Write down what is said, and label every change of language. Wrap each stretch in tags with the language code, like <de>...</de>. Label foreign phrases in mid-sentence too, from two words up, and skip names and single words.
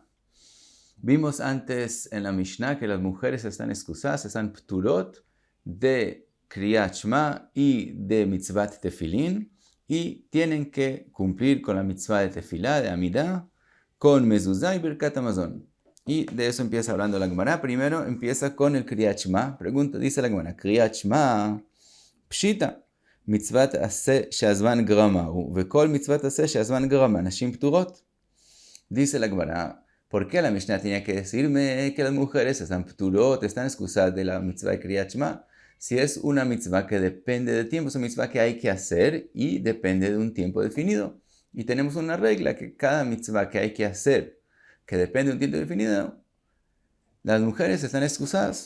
<es>Vimos antes en la Mishnah que las mujeres están excusadas, están pturot de</es> <he>קריאת שמע</he> <es>y de</es> <he>מצוות תפילין</he> <es>y tienen que cumplir con la Mitzvah de Tefilá, de Amidah, con Mezuzah y</es> <he>ברכת המזון.</he> <es>Y de eso empieza hablando la Gemara. Primero empieza con el</es> <he>קריאת שמע.</he> <es>Pregunta, dice la Gemara,</es> <he>קריאת שמע, פשיטא, מצוות עשה שהזמן גרמהו, וכל מצוות עשה שהזמן גרמא, נשים פטורות.</he> <es>Dice la Gemara, ¿por qué la Mishnah tenía que decirme que las mujeres están pturot, están excusadas de la Mitzvah de</es> <he>קריאת שמע?</he> <es>Si es una Mitzvah que depende de tiempo, es una Mitzvah que hay que hacer y depende de un tiempo definido. Y tenemos una regla que cada Mitzvah que hay que hacer, que depende de un tiempo definido, las mujeres están excusadas.</es>